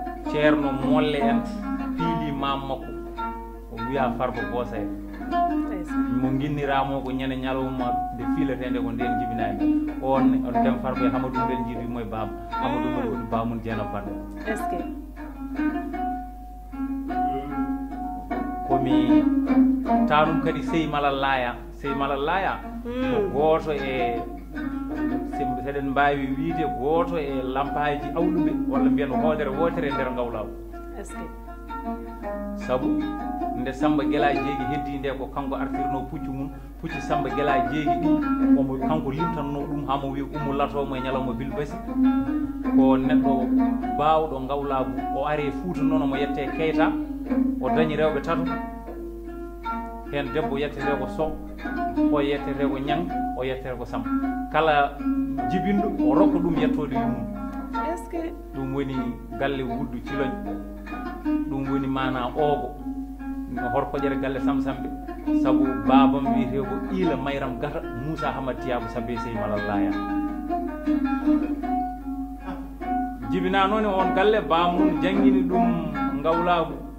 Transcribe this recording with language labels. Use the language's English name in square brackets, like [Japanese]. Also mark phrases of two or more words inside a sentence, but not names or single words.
[Fula] Ceerno Molle en piili maam makko, o wiya Farba Boosa en. Ndeysan. Mo ginniraamo ko ñande ñalawma nde fiiletee nde ko nden jibinaani. On ne, on Dem Farba e Hamadou Mbel njiiɗi mo e baaba. Hamadou Mbel woni baamun Jeena Banda. [French] Est ce que? [Fula] Komi taanum kadi Sey Malal Laaya. Sey Malal Laaya ko Hmm. gooto e, se, seɗen mbaawi wiide gooto e lampaaji awluɓe, walla mbiyen hoodere wootere e nder ngawlaawu. [French] Est ce que? [Fula] Sabu nde Samba Gela Jeegi heddi nde ko kanko artirno puccu mum, pucci Samba Gela Jeegi ɗi, omo kanko limtanno ɗum haa mo wiya ummo latomo e ñalawma Bilbasi. Ko neɗɗo baawɗo ngawlaagu, o ari e Fuuta noon omo yette Keita, o dañi rewɓe tato. Heen debbo yettete ko Sow, o yettete ko Ñang, o yettete ko Samba. Kala jibinɗo o rokka ɗum yettode yumum. [French] Est ce que? [Fula] Ɗum woni galle Wuddu Ciloñ. Ɗum woni mana oogo. No horkoƴere galle Sam Sambe. Sabu baabam wiyetee ko Iila Mayram Gata, Moussa Hamad Tiyabo Sabbe Sey Malal Laya. Jibina noon e on galle, baamum janngini ɗum ngawlaagu.